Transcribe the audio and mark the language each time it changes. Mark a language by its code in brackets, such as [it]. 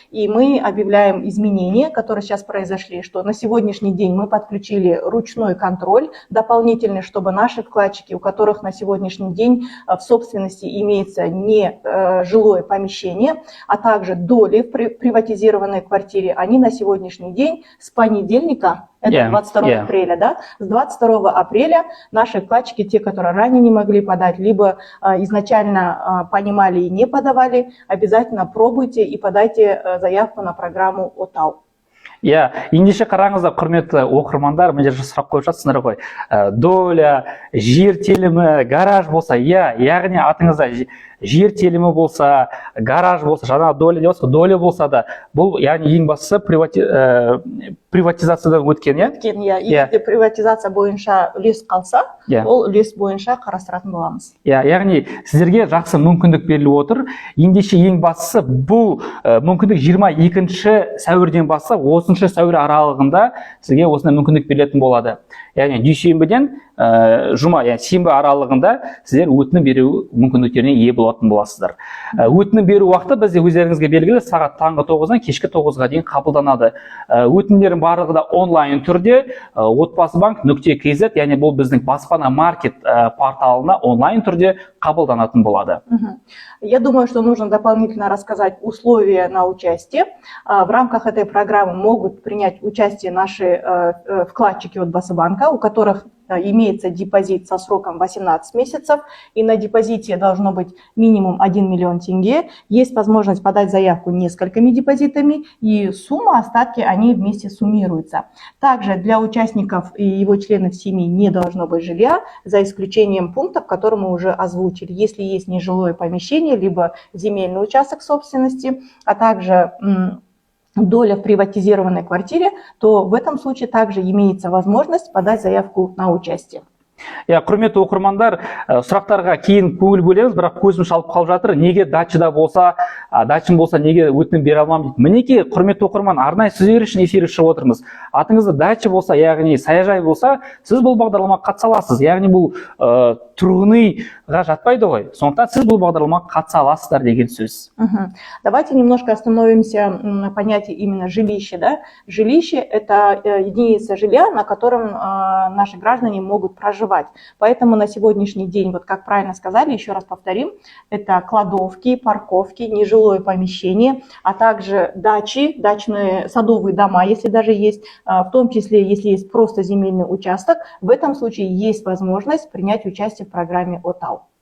[ru] И мы объявляем изменения, которые сейчас произошли, что на сегодняшний день мы подключили ручной контроль дополнительный, чтобы наши вкладчики, у которых на сегодняшний день в собственности имеется не жилое помещение, а также доли в приватизированной квартире, они на сегодняшний день с понедельника, это 22 апреля, да? С 22 апреля наши вкладчики, те, которые ранее не могли подать, либо изначально понимали и не подавали, обязательно пробуйте и подайте заявку на программу ОТАУ. [kk] Ендеше қараңыздар, құрметті оқырмандар, мына жерде сұрақ қойып жатсыңдар ғой. Доля, жер телімі, гараж болса, яғни атыңызда жер телімі болса, гараж болса, жаңа доля болса да, бұл яғни ең бастысы приватизациядан өткен, Егер приватизация бойынша үлес қалса, ол үлес бойынша қарастыратын боламыз. Яғни сіздерге жақсы мүмкіндік беріліп отыр. Ендеше ең бастысы бұл мүмкіндік 22 сәуірден бастап 30 сәуір аралығында сізге осындай мүмкіндік берілетін болады. Яғни дүйсенбіден сенбі аралығында сіздер өтінім беру мүмкіндіктеріне ие болатын боласыздар. Өтінім беру уақыты бізде өздеріңізге белгілі, сағат таңғы 9-дан кешкі 9-ға дейін қабылданады. Өтінімдердің барлығы да онлайн түрде Отбасыбанк.kz, яғни бұл біздің баспана маркет порталына онлайн түрде қабылданатын болады. [ru] Я думаю, что нужно дополнительно рассказать условия на участие. В рамках этой программы могут принять участие наши вкладчики Отбасыбанка, у которых имеется депозит со сроком 18 месяцев, и на депозите должно быть минимум 1 миллион тенге. Есть возможность подать заявку несколькими депозитами, и сумма, остатки, они вместе суммируются. Также для участников и его членов семьи не должно быть жилья, за исключением пунктов, которые мы уже озвучили. Если есть нежилое помещение, либо земельный участок собственности, а также доля в приватизированной квартире, то в этом случае также имеется возможность подать заявку на участие. [kk] Құрметті оқырмандар, сұрақтарға кейін көңіл бөлеміз, бірақ көзім шалып қалып жатыр. Неге дачада болса, дачым болса, неге өтінім бере аламын дейді. Мінекей, құрметті оқырман, арнайы сіздер үшін эфирге шығып отырмыз. Атыңызда дача болса, яғни саяжай болса, сіз бұл бағдарламаға қатыса аласыз. Яғни бұл тұрғын үйға жатпайды ғой. Сондықтан сіз бұл бағдарламаға қатыса аласыздар деген сөз. [ru] Давайте немножко остановимся на понятии именно жилища. Да? Жилище – это единица жилья, на котором наши граждане могут проживать. Поэтому на сегодняшний день, вот как правильно сказали, еще раз повторим, это кладовки, парковки, нежилое помещение, а также дачи, дачные садовые дома, если даже есть, в том числе, если есть просто земельный участок, в этом случае есть возможность принять участие в программе ОТАУ.